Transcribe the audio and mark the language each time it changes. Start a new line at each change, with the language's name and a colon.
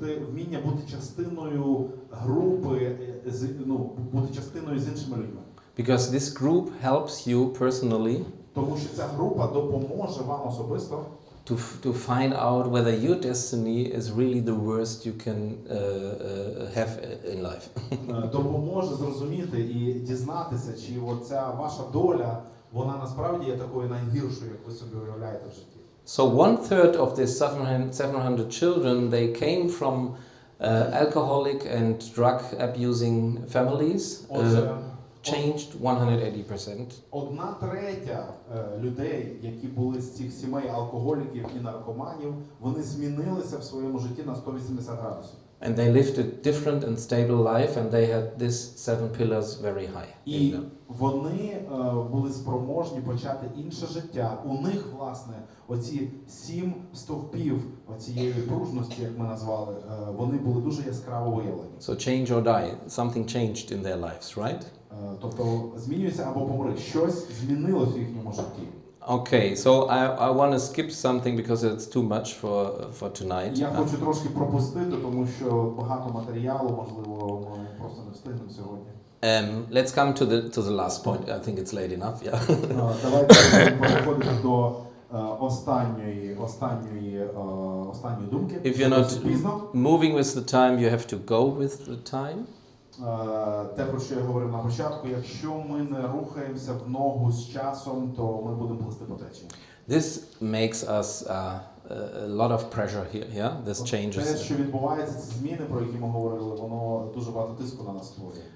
Ukrainian: Вміння бути частиною групи, бути частиною з іншими людьми.
English: Because this group helps you personally
Ukrainian: Тому що ця група допоможе вам особисто
English: to find out whether your destiny is really the worst you can have in life.
Ukrainian: допоможе зрозуміти і дізнатися, чи оця ваша доля, вона насправді є такою найгіршою, як ви собі уявляєте в житті.
English: So 1/3 of these 700 children, they came from alcoholic and drug abusing families, changed 180%.
Ukrainian: 1/3 людей, які були з цих сімей алкоголіків і наркоманів, вони змінилися в своєму житті на 180 градусів.
English: And they lived a different and stable life, and they had these 7 pillars very high.
Ukrainian: І вони були спроможні почати інше життя. У них, власне, оці 7 стовпів оцієї пружності, як ми назвали, вони були дуже яскраво виявлені.
English: So change or die, something changed in their lives, right?
Ukrainian: Тобто змінюйся або помри. Щось змінилось в їхньому житті.
English: Okay, so I want to skip something because it's too much for tonight.
Ukrainian: Я хочу трошки пропустити, тому що багато матеріалу, можливо, ми просто не встигнемо сьогодні.
English: Let's come to the last point. I think it's late enough. Yeah.
Ukrainian: Давайте переходимо до останньої думки.
English: If you're not moving with the time, you have to go with the time.
Ukrainian: Те, про що я говорив на початку, якщо ми не рухаємося в ногу з часом, то ми будемо плисти по течії.
English: This makes us a lot of pressure here. Yeah, this changes.
Ukrainian: Те, що відбувається, ці зміни, про які ми говорили, воно дуже багато тиску на нас створює.